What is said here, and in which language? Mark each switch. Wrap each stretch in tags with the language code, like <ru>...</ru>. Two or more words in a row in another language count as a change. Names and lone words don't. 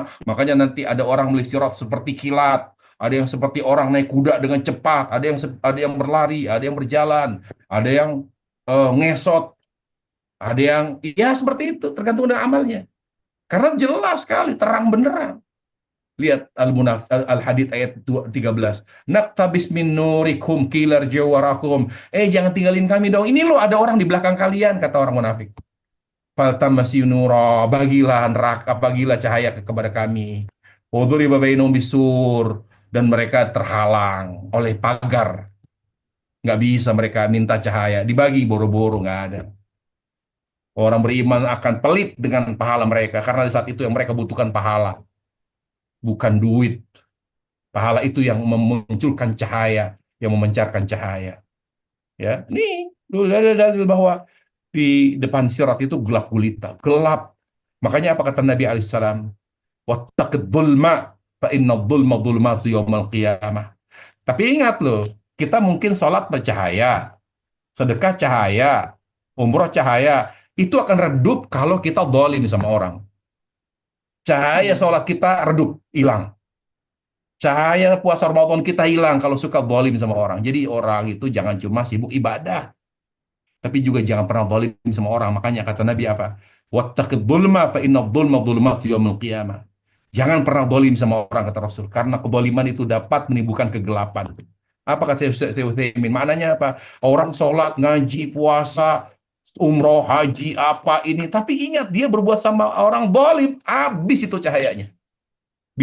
<id>Makanya nanti ada orang melisirat seperti kilat, ada yang seperti orang naik kuda dengan cepat, ada yang berlari, ada yang berjalan, ada yang ngesot, ada yang ya seperti itu, tergantung dengan amalnya. Karena jelas sekali terang benderang. Lihat Al-Hadid ayat 13.</id> <ar>Naktabis min nurikum kilar jawarakum.</ar> <id>Jangan tinggalin kami dong. Ini loh ada orang di belakang kalian, kata orang munafik.</id> <ar>Faltamasi nura,</ar> <id>bagilah neraka, bagilah cahaya kepada kami.</id> <ar>Wadhuriba bainahum bisur,</ar> <id>dan mereka terhalang oleh pagar. Nggak bisa mereka minta cahaya. Dibagi boro-boro, nggak ada. Orang beriman akan pelit dengan pahala mereka, karena di saat itu yang mereka butuhkan pahala, bukan duit. Pahala itu yang memunculkan cahaya, yang memancarkan cahaya. Ya, nih dalil-dalil bahwa di depan sirat itu gelap gulita, gelap. Makanya apa kata Nabi Alaihissalam?</id> <ar>Wattaqid dzulma, fa inna dzulma dzulmatu yaumal qiyamah.</ar> <id>Tapi ingat loh, kita mungkin sholat bercahaya, sedekah cahaya, umroh cahaya, itu akan redup kalau kita dolim sama orang. Cahaya Hmm. sholat kita redup, hilang. Cahaya puasa Ramadan kita hilang kalau suka zalim sama orang. Jadi orang itu jangan cuma sibuk ibadah, tapi juga jangan pernah zalim sama orang. Makanya kata Nabi apa?</id> <ar>Wattaqid dzulma fa inna dzulma dzulmatu yaumil qiyamah.</ar> <id>Jangan pernah zalim sama orang kata Rasul, karena kezaliman itu dapat menimbulkan kegelapan. Apa kata Syekh Utsaimin? Maknanya apa? Orang sholat, ngaji, puasa, umroh, haji, apa ini, tapi ingat dia berbuat sama orang zalim, habis itu cahayanya.</id>